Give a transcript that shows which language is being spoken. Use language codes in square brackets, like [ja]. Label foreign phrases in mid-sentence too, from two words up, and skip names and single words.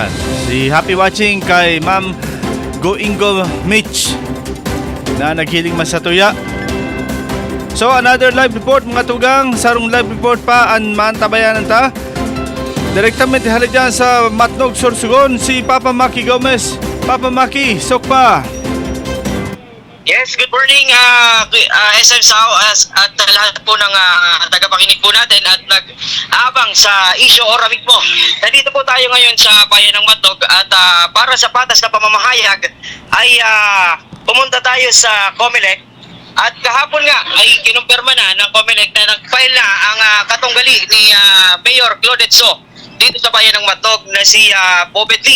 [bik] Si [en] happy watching [bik] kay Ma'am Goingo Mitch na naghiling mas sa tuya. So another [en] live report [bik] mga tugang, sarong [en] live report [bik] pa ang maantabayanan ta. Direktamente hali dyan sa Matnog, Sorsogon, si Papa Maki Gomez. Papa Maki, sok pa. [tl] Yes, [en] good morning [tl] SM Sao at lahat po ng tagapakinig po natin at nag-abang sa issue ora mismo. Nandito po tayo ngayon sa bayan ng Matnog at para sa patas na pamamahayag ay pumunta tayo sa COMELEC at kahapon nga ay kinumpirma na ng COMELEC na nag-file na ang katunggali ni Mayor Claudette So dito sa bayan ng Matnog na si Bobet Lee.